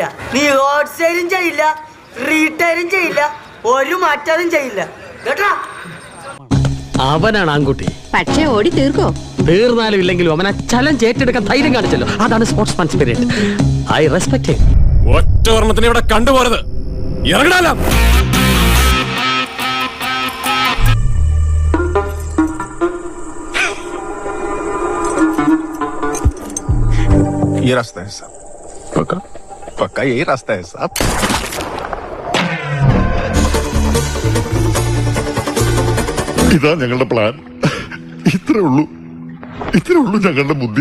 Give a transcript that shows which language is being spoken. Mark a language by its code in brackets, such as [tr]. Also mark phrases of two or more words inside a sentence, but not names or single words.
[ml] നീ റോഡ് സൈഡും ചെയ്യില്ല, റീറ്റെയിലും ചെയ്യില്ല, ഒരു മാറ്റവും ചെയ്യില്ല കേട്ടാ. അവനാണ് ആൺകുട്ടി. പക്ഷേ ഓടി തീർക്കോ? തീർന്നാലും ഇല്ലെങ്കിലും അവനെ ചലഞ്ച് ഏറ്റെടുക്കാൻ ധൈര്യം കാണിച്ചല്ലോ. അതാണ് [en] sportsman spirit. I respect him. [ml] ഒറ്റ ഓർമ്മത്തിന് ഇവിടെ കണ്ടുപോരുത്. ഇറങ്ങാലോ. [hi] ये रास्ता है साहब. पक्का पक्का यही रास्ता है साहब. [ml] ഇതാ ഞങ്ങളുടെ പ്ലാൻ. ഇത്രേ ഉള്ളൂ ഞങ്ങളുടെ ബുദ്ധി.